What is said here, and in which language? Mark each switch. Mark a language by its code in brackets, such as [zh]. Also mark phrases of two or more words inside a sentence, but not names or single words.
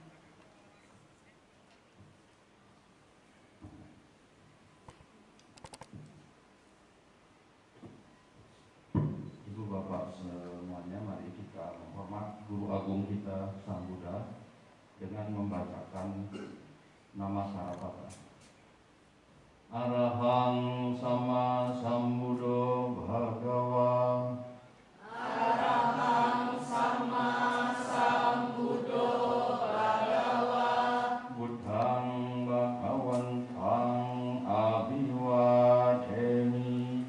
[id] Ibu Bapak semuanya, mari kita menghormat Guru Agung kita Sang Buddha dengan membacakan nama Sarapata. [pi] Arahang sama sambuddho bhagawa. Arahang sama sambuddho bhagawa. Buddhang bhagawantang abhiwademi.